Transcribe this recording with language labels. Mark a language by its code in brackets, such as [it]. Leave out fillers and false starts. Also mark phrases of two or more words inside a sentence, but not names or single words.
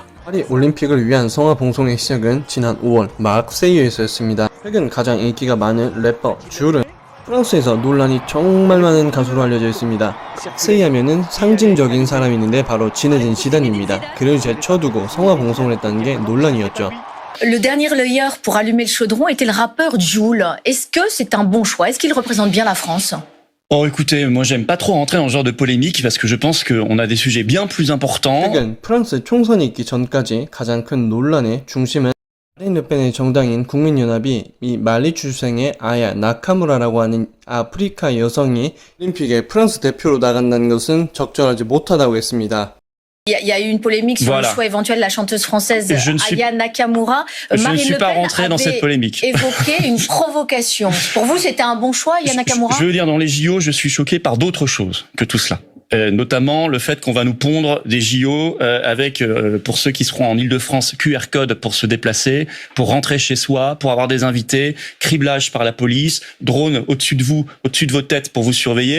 [ko] 파리 올림픽을 위한 성화봉송의 시작은 지난 5월 마르세유에서였습니다. 최근 가장 인기가 많은 래퍼 쥬르는 프랑스에서 논란이 정말 많은 가수로 알려져 있습니다. 세이 하면은 상징적인 사람이 있는데 바로 지네딘 지단입니다. 그를 제쳐두고 성화봉송을 했다는 게 논란이었죠. [fr] Le dernier relayeur pour allumer le chaudron était le rappeur Jul. Est-ce que c'est un bon choix? Est-ce qu'il représente bien la France? Oh, écoutez, moi j'aime pas trop rentrer dans ce genre de polémique parce que je pense qu'on a des sujets bien plus importants. [ko] 최근 프랑스 총선이 있기 전까지 가장 큰 논란의 중심은 마린 르펜의 정당인 국민연합이 이 말리 출생의 아야 나카무라라고 하는 아프리카 여성이 올림픽에 프랑스 대표로 나간다는 것은 적절하지 못하다고 했습니다. [fr] Il y a eu une polémique sur le choix éventuel de la chanteuse française Aya Nakamura. Je ne suis pas rentré dans cette polémique. Évoqué une provocation. Pour vous, c'était un bon choix, Aya Nakamura? Je veux dire, dans les JO, je suis choqué par d'autres choses que tout cela. Notamment le fait qu'on va nous pondre des JO avec, pour ceux qui seront en Île-de-France, QR code pour se déplacer, pour rentrer chez soi, pour avoir des invités, criblage par la police, drone au-dessus de vous, au-dessus de vos têtes pour vous surveiller.